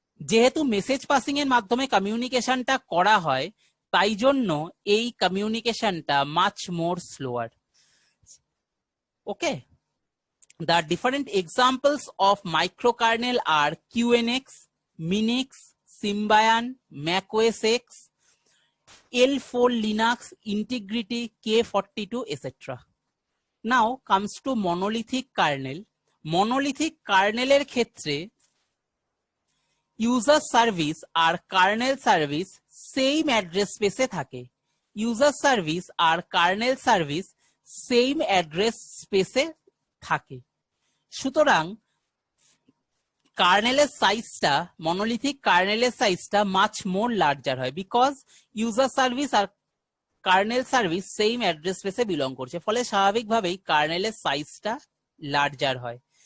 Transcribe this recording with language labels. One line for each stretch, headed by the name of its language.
Bangla: যেহেতু message passing এর মাধ্যমে কমিউনিকেশনটা করা হয়, তাই জন্য এই কমিউনিকেশনটা
English: Much more slower. Okay, the different examples of microkernel are QNX, Minix, Symbian, macOS X, L4 Linux, Integrity, K42, etc. Now comes to monolithic kernel.
Bangla: Monolithic kernel এর ক্ষেত্রে user service আর kernel service same address স্পেসে থাকে। User service আর kernel service same address স্পেসে থাকে। সুতরাং কার্নেলের সাইজটা, monolithic কার্নেলের সাইজটা
English: much more larger
Bangla: হয়, because user service আর kernel service same address স্পেসে বিলং করছে, ফলে স্বাভাবিকভাবেই কার্নেলের সাইজটা লার্জার হয়।